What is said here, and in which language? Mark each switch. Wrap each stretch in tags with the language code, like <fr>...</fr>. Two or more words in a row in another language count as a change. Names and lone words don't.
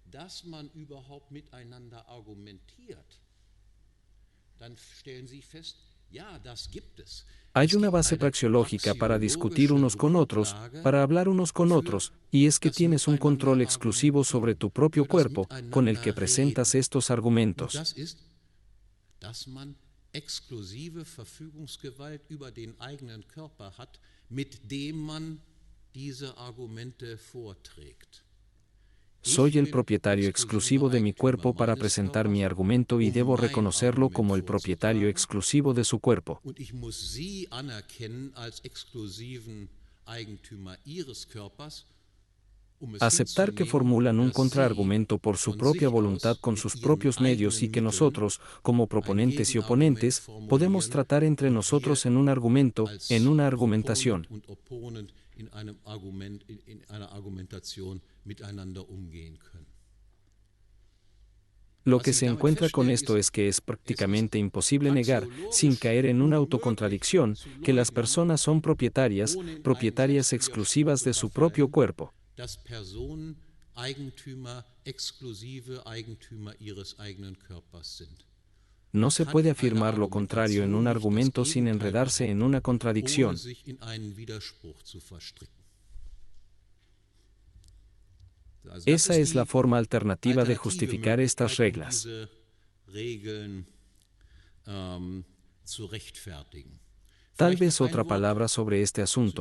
<es>Hay una base praxeológica para discutir unos con otros, para hablar unos con otros, y es que tienes un control exclusivo sobre tu propio cuerpo, con el que presentas estos argumentos.</es> <de>Exklusive Verfügungsgewalt über den eigenen Körper hat, mit dem man diese Argumente vorträgt.</de> <es>Soy el propietario exclusivo de mi cuerpo para presentar mi argumento y debo reconocerlo como el propietario exclusivo de su cuerpo.</es> <de>Und ich muss Sie anerkennen als exklusiven Eigentümer Ihres Körpers.</de> <es>Aceptar que formulan un contraargumento por su propia voluntad con sus propios medios y que nosotros, como proponentes y oponentes, podemos tratar entre nosotros en un argumento, en una argumentación. Lo que se encuentra con esto es que es prácticamente imposible negar, sin caer en una autocontradicción, que las personas son propietarias exclusivas de su propio cuerpo.</es> <de>Dass Personen Eigentümer, exklusive Eigentümer ihres eigenen Körpers sind.</de> <es>No se puede afirmar lo contrario en un argumento sin enredarse en una contradicción. Esa es la forma alternativa de justificar estas reglas. Tal vez otra palabra sobre este asunto.</es>